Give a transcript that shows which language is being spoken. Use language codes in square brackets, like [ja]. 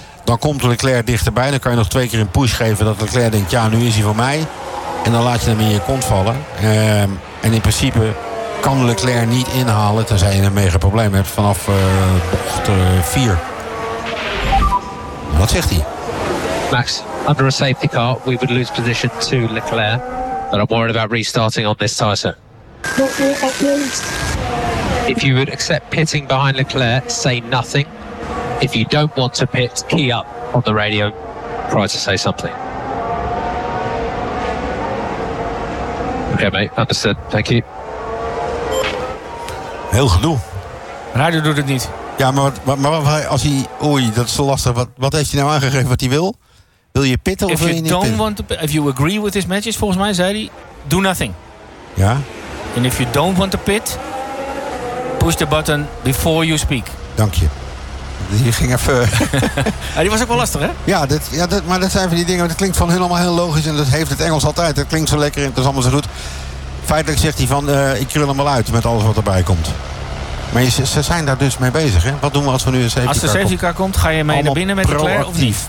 [nl] Dan komt Leclerc dichterbij. Dan kan je nog twee keer een push geven dat Leclerc denkt, ja, nu is hij voor mij. En dan laat je hem in je kont vallen. En in principe kan Leclerc niet inhalen, tenzij je een mega probleem hebt, vanaf bocht 4. Wat zegt hij? [en] Max, under a safety car, we would lose position to Leclerc. But I'm worried about restarting on this tire, sir. If you would accept pitting behind Leclerc, say nothing. If you don't want to pit, key up on the radio. Try to say something. Okay, mate. Understood. Thank you. [nl] Heel gedoe. Radio doet het niet. Ja, maar als hij... Oei, dat is zo lastig. Wat heeft hij nou aangegeven wat hij wil? Wil je pitten of [en] if [nl] wil je niet pitten? [en] Want to, if you agree with his matches, [nl] volgens mij zei hij... [en] Do nothing. [nl] Ja. [en] And if you don't want to pit... Push the button before you speak. [nl] Dank je. Die ging even... Ja, die was ook wel lastig, hè? Maar dat zijn van die dingen. Dat klinkt van hun allemaal heel logisch. En dat heeft het Engels altijd. Dat klinkt zo lekker en het is allemaal zo goed. Feitelijk zegt hij van... ik krul hem wel uit met alles wat erbij komt. Maar ze zijn daar dus mee bezig, hè? Wat doen we als we nu een safety car komt? Als de safety car komt, ga je mee naar binnen met de Claire of niet?